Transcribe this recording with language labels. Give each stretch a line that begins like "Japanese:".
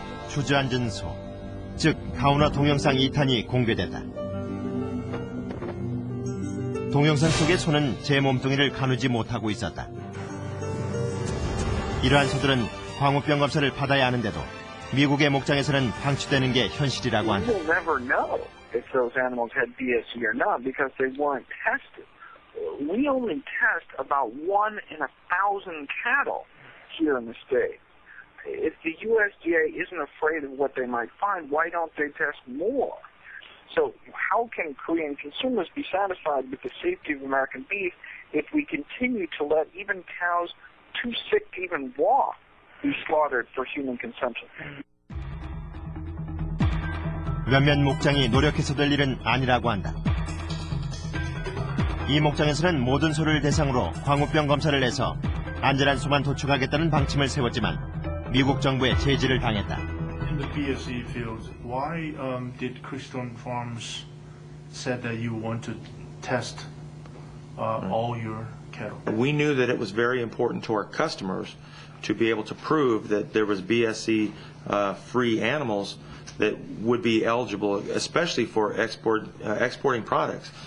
Korean: 주저앉은 소, 즉 가오나 동영상 2탄이 공개됐다. 동영상 속의 소는 제 몸뚱이를 가누지 못하고 있었다. 이러한 소들은 광우병 검사를 받아야 하는데도 미국의 목장에서는 방치되는 게 현실이라고 한다.
English: We'll never know if those animals had BSE or not because they weren't tested. We only test about 1 in 1,000 cattle here in the state. If the USDA isn't afraid of what they might find, why don't they test more? So how can Korean consumers be satisfied with the safety of American beef if we continue to let even cows too sick to even walk be slaughtered for human consumption?
Korean: 몇몇 목장이 노력해서 될 일은 아니라고 한다. 이 목장에서는 모든 소를 대상으로 광우병 검사를 해서 안전한 소만 도축하겠다는 방침을 세웠지만 미국 정부의 제지를 당했다.
English: In the BSE field, why did Keystone Farms said that you want to test all your cattle? We knew that it was very important to our customers to be able to prove that there was BSE free animals that would be eligible, especially for exporting products.